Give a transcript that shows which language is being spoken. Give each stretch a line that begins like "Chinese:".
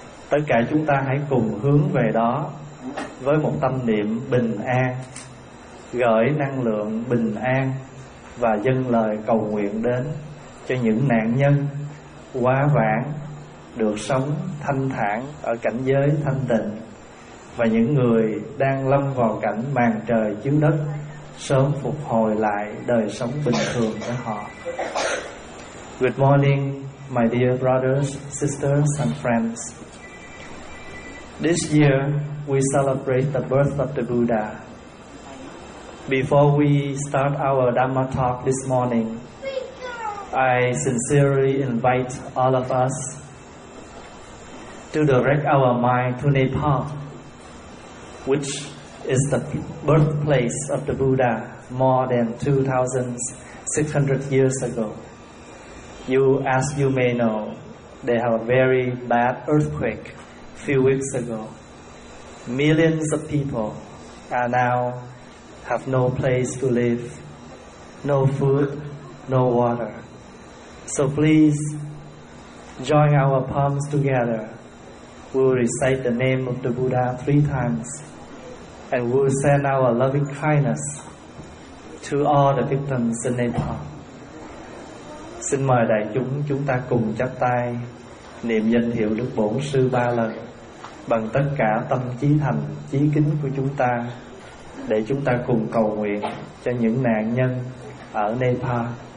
Vietnamese: Tất cả chúng ta hãy cùng hướng về đó với một tâm niệm bình an, gửi năng lượng bình an và dâng lời cầu nguyện đến cho những nạn nhân quá vãng được sống thanh thản ở cảnh giới thanh tịnh, và những người đang lâm vào cảnh màn trời chiếu đất sớm phục hồi lại đời sống bình thường của họ.
English: Good morning, my dear brothers, sisters and friends. This year we celebrate the birth of the Buddha. Before we start our Dhamma talk this morning, I sincerely invite all of us to direct our mind to Nepal, which is the birthplace of the Buddha more than 2,600 years ago. As you may know, they have a very bad earthquake a few weeks ago. Millions of people are now have no place to live, no food, no water. So please join our palms together. We'll recite the name of the Buddha 3 times, and we'll send our loving kindness to all the victims in Nepal.
Vietnamese: Xin mời đại chúng chúng ta cùng chắp tay niệm danh hiệu Đức Bổn Sư 3 lần bằng tất cả tâm chí thành, chí kính của chúng ta, để chúng ta cùng cầu nguyện cho những nạn nhân ở Nepal.